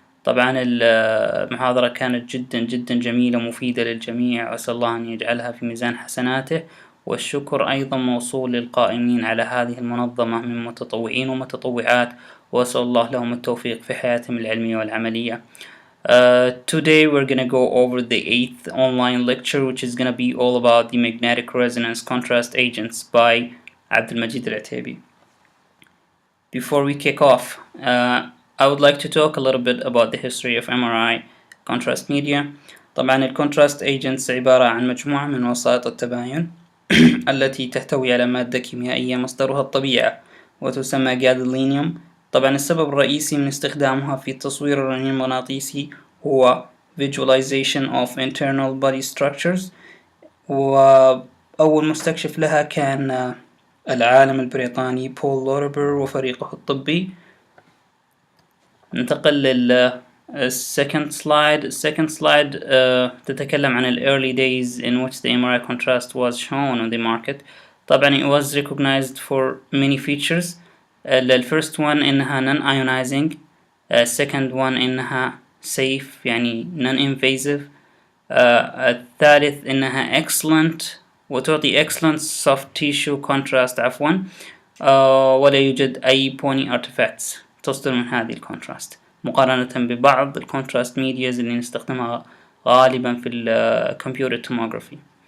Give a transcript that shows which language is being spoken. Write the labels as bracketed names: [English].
[Arabic] طبعا المحاضرة كانت جدا جميلة ومفيدة للجميع، وأسأل الله أن يجعلها في ميزان حسناته. والشكر أيضا موصول للقائمين على هذه المنظمة من متطوعين ومتطوعات، وأسأل الله لهم التوفيق في حياتهم العلمية والعملية. [English] Today we're gonna go over the 8th online lecture, which is gonna be all about the magnetic resonance contrast agents by Abdulmajeed Alotaibi. Before we kick off, I would like to talk a little bit about the history of MRI contrast media. [Arabic] طبعا الكونتراست agents عبارة عن مجموعة من وسائط التباين التي تحتوي على مادة كيميائية مصدرها الطبيعة وتسمى جادولينيوم. طبعا السبب الرئيسي من استخدامها في تصوير الرنين المغناطيسي هو [English] visualization of internal body structures، [Arabic] وأول مستكشف لها كان العالم البريطاني بول لوربر وفريقه الطبي. ننتقل لل [English] second slide [Arabic] تتكلم عن ال [English] early days in which the MRI contrast was shown on the market. [Arabic] طبعا [English] it was recognized for many features. the first one [Arabic] إنها [English] non-ionizing. second one [Arabic] إنها [English] safe [Arabic] يعني [English] non-invasive. [Arabic] الثالث إنها excellent وتعطي [English] excellent soft tissue contrast [Arabic] ولا يوجد أي pony artifacts تصدر من هذه الكونتراست مقارنة ببعض الكونتراست ميدياز اللي نستخدمها غالبا في الكمبيوتر توموغرافي.